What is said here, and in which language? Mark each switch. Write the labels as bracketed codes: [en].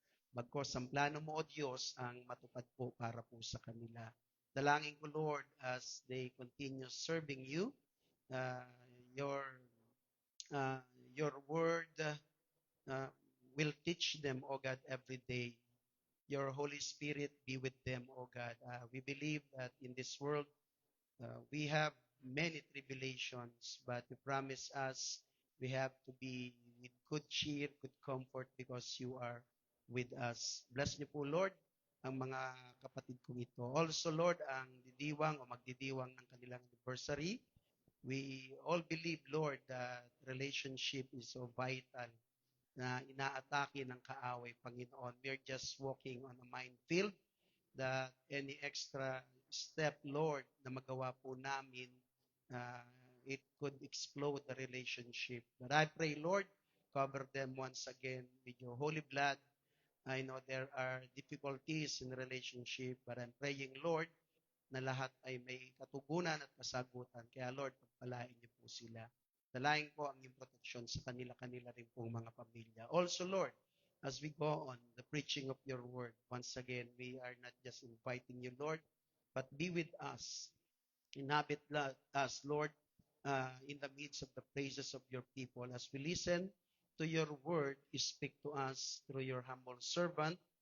[tl] Bagkos ang plano mo, O Diyos, ang matupad po para po sa kanila. Dalangin ko, [en] Lord, as they continue serving you, uh, your uh, your word will teach them, O God, every day. Your Holy Spirit be with them, O God. We believe that in this world we have many tribulations, but you promise us we have to be with good cheer, good comfort because you are with us. [tl] Bless niyo po, Lord, ang mga kapatid kong ito. Also, Lord, ang didiwang o magdidiwang ng kanilang anniversary. [en] We all believe, Lord, that relationship is so vital [tl] na inaatake ng kaaway, Panginoon. [en] We're just walking on a minefield that any extra step, Lord, [tl] na magawa po namin, [en] it could explode the relationship. But I pray, Lord, cover them once again with your holy blood. I know there are difficulties in the relationship, but I'm praying, Lord, [tl] na lahat ay may katugunan at kasagutan. Kaya Lord, pagpalain niyo po sila. Dalayan po ang iyong proteksyon sa kanila-kanila rin pong mga pamilya. [en] Also, Lord, as we go on the preaching of your word, once again, we are not just inviting you, Lord, but be with us. Inhabit us, Lord, in the midst of the praises of your people. As we listen to your word, speak to us through your humble servant.